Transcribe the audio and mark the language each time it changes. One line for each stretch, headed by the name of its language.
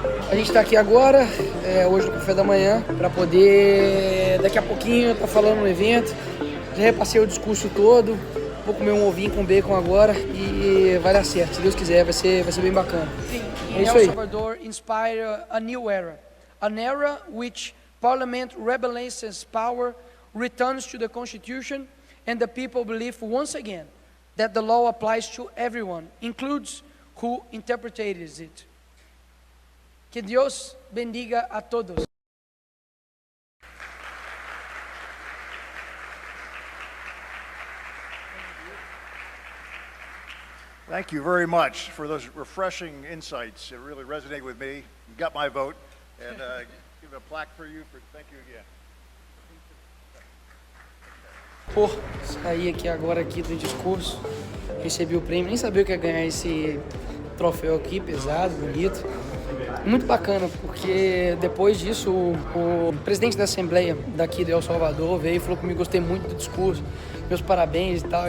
Portuguese: A gente tá aqui agora, hoje no café da manhã, pra poder, daqui a pouquinho, tá falando no evento. Já repassei o discurso todo, vou comer um ovinho com bacon agora e vai dar certo, se Deus quiser, vai ser bem bacana. É isso aí.
English: El Salvador inspire a new era. An era which Parliament rebalances power, returns to the Constitution, and the people believe once again that the law applies to everyone, includes who interprets it.
Portuguese: Que Deus bendiga a todos.
English: Thank you very much for those refreshing insights. It really resonated with me. You got my vote, and give a plaque for you. Thank you again.
Portuguese: Pô, saí aqui agora do discurso, recebi o prêmio, nem sabia o que ia ganhar esse troféu aqui, pesado, bonito. Muito bacana, porque depois disso o presidente da Assembleia daqui de El Salvador veio e falou comigo, gostei muito do discurso, meus parabéns e tal.